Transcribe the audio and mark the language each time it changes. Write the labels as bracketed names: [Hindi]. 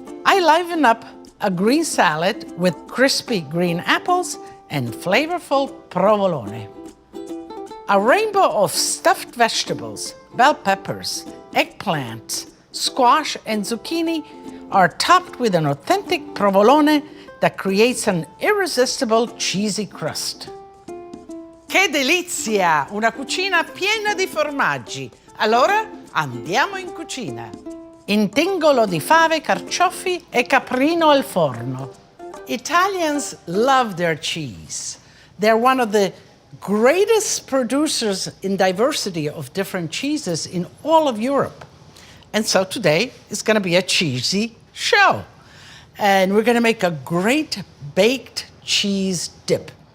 [English] I liven up a green salad with crispy green apples and flavorful provolone. A rainbow of stuffed vegetables, bell peppers, eggplant, squash, and zucchini are topped with an authentic provolone that creates an irresistible cheesy crust. [Italian] Che delizia! Una cucina piena di formaggi. Allora andiamo in cucina. Intingolo di fave, carciofi e caprino al forno. [English] Italians love their cheese. They're one of the greatest producers in diversity of different cheeses in all of Europe. And so today is going to be a cheesy show. And we're going to make a great baked cheese dip.